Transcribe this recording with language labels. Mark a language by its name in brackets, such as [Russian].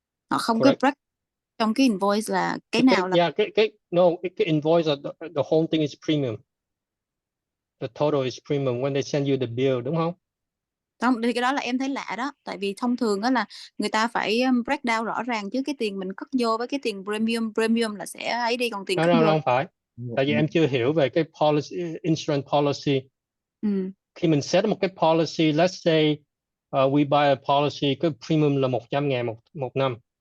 [Vietnamese] Họ không có break trong cái invoice là cái nào là. [English] Yeah, cái invoice, the whole thing is premium. The total is premium when they send you the bill, [Vietnamese] đúng không? Không, thì cái đó là em thấy lạ đó, tại vì thông thường đó là người ta phải break down rõ ràng chứ, cái tiền mình cất vô với cái tiền premium là sẽ ấy đi, còn tiền cất vô. Không phải. Tại vì em chưa hiểu về cái policy, insurance policy. Khi mình set một cái policy, [English] let's say we buy a policy, [Vietnamese] cái premium là 100.000 một năm.